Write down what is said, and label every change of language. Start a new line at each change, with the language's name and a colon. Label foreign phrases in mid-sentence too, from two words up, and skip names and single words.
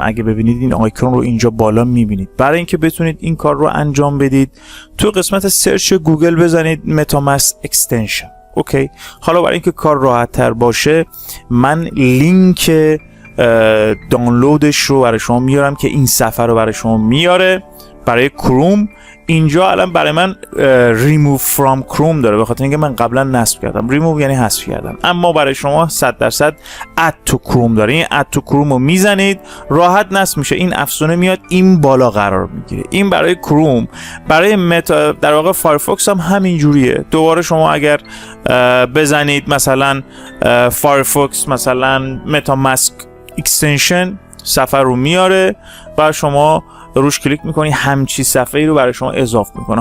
Persian: اگه ببینید این آیکون رو اینجا بالا میبینید. برای اینکه بتونید این کار رو انجام بدید تو قسمت سرچ گوگل بزنید متامسک اکستنشن. اوکی. حالا برای اینکه کار راحت تر باشه من لینک دانلودش رو برای شما میارم که این صفحه رو برای شما میاره برای کروم. اینجا الان برای من
English: remove from chrome
Persian: داره، به خاطر اینکه من قبلا نصب کردم. remove یعنی حذف کردم، اما برای شما 100%
English: add to chrome
Persian: داره. این
English: add to chrome
Persian: رو میزنید راحت نصب میشه، این افزونه میاد این بالا قرار میگیره. این برای کروم. برای متا در واقع فایرفاکس هم همین جوریه. دوباره شما اگر بزنید مثلا فایرفاکس مثلا متامسک اکستنشن صفحه رو میاره و شما روش کلیک میکنی همچی صفحه‌ای رو برای شما اضافه میکنه.